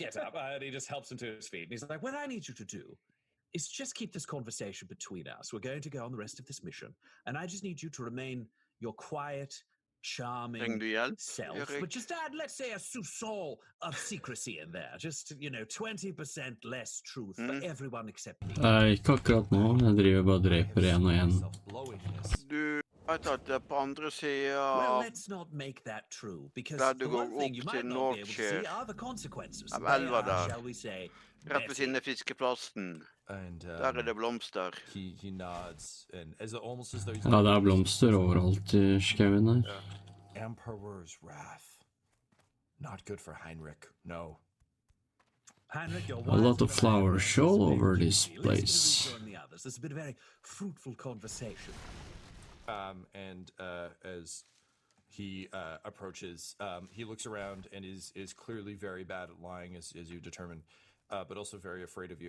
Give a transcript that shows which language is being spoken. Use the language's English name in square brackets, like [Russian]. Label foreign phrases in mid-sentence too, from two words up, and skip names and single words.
[English] And he just helps him to his feet, and he's like, what I need you to do is just keep this conversation between us. We're going to go on the rest of this mission, and I just need you to remain your quiet, charming self, but just add, let's say, a soupçon of secrecy in there. Just, 20% less truth for everyone except me. [Norwegian] Ikke akkurat nå, jeg driver bare og dreper en og en. Du har tatt det på andre siden [English] Well, let's not make that true, because the one thing you might not be able to see are the consequences. [Norwegian] Av elva [English] They are, [Norwegian] der. [English] shall we say, [Norwegian] Rett ved siden av fiskeplassen. [English] And, [Norwegian] Der er det blomster. [English] He nods, and almost as though he's... [Norwegian] Ja, det er blomster overalt i skauen her. [English] Emperor's wrath. Not good for Heinrich, no. Heinrich, A lot of flowers all over this place. This has been a very fruitful conversation. And as he approaches, he looks around and is clearly very bad at lying, as you determined, but also very afraid of you.